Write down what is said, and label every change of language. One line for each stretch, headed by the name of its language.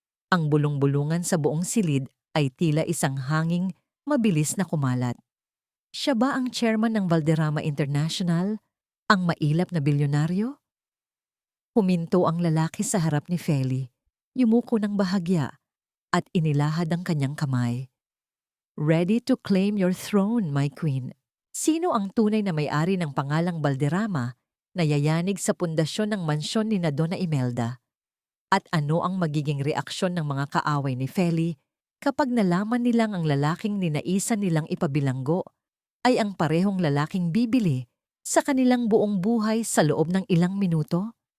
Filipino: Ang bulong-bulungan sa buong silid ay tila isang hanging mabilis na kumalat. Siya ba ang chairman ng Valderrama International? Ang mailap na bilyonaryo? Huminto ang lalaki sa harap ni Feli, yumuko ng bahagya at inilahad ang kanyang kamay.
English: Ready to claim your throne, my queen.
Filipino: Sino ang tunay na may-ari ng pangalang Valderrama na yayanig sa pundasyon ng mansyon ni Donna Imelda? At ano ang magiging reaksyon ng mga kaaway ni Feli kapag nalaman nilang ang lalaking ninaisan nilang ipabilanggo ay ang parehong lalaking bibili sa kanilang buong buhay sa loob ng ilang minuto?